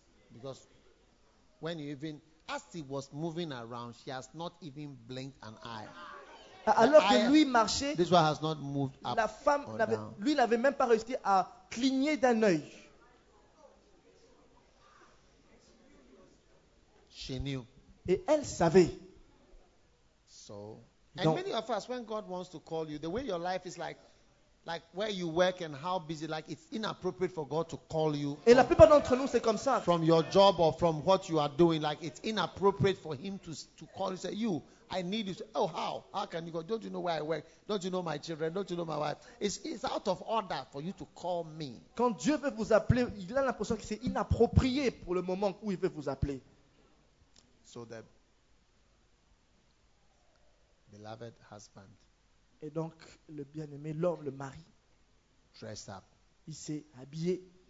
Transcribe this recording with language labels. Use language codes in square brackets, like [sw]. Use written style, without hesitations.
[en] Because when he even as he was moving around, she has not even blinked an eye. [fr] Alors que lui marchait, [en] this one has not moved up [fr] la femme, lui n'avait même pas réussi à cligner d'un œil. [en] She knew. [fr] Et elle savait. [en] So, and donc, many of us, when God wants to call you, the way your life is like where you work and how busy, like it's inappropriate for God to call you. [fr] Et la plupart d'entre nous c'est comme ça. [en] From your job or from what you are doing, like it's inappropriate for Him to call you. Say, you, I need you. Oh, how can you go? Don't you know where I work? Don't you know my children? Don't you know my wife? It's out of order for you to call me. [fr] Quand Dieu veut vous appeler, il a l'impression que c'est inapproprié pour le moment où il veut vous appeler. [en] So the beloved husband. [fr] Et donc le bien-aimé, l'homme, le mari, [en] dressed up, [fr] il s'est habillé